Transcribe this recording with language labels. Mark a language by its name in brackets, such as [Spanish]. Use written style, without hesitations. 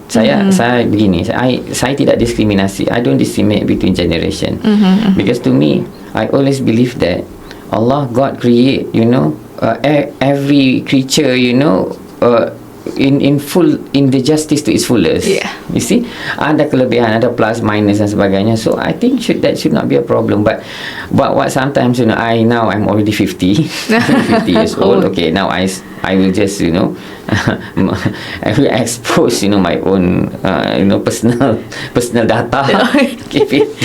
[Malay] Saya begini. Saya tidak diskriminasi. [English] I don't discriminate between generation. Because to me, I always believe that God create every creature in the justice to its fullest. Yeah. You see, [Malay] ada kelebihan, ada plus minus dan sebagainya. [English] So I think that should not be a problem. But what sometimes I'm already 50 years old. Okay, now I will just I will expose my own personal data. Okay,